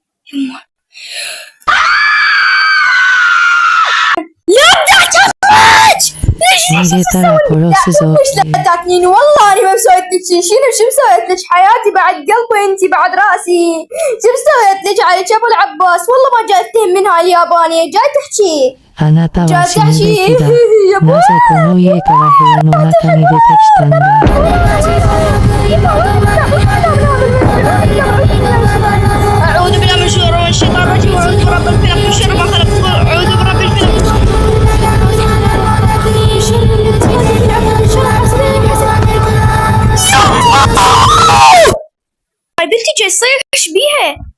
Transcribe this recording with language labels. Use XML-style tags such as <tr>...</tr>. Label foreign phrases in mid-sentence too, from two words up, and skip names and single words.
<ar>میگه ترى پروسس لا تاكلين والله انا ما مسويت لك شي. شو مسويت لك حياتي بعد قلبي انتي بعد راسي. شو مسويت لك عليك ابو العباس؟ والله ما جاي تتهم منها اليابانية جاي تحكي.</ar> <ja>あなたは死ぬべきだ。なぜこの家から部屋の中に出てきたんだ。</ja> <ar>أعوذ بالله من الشيطان الرجيم وأعوذ برب الفلق من شر ما خلق وأعوذ برب الفلق هاي بنتي جاي يصير ايش بيها؟</ar>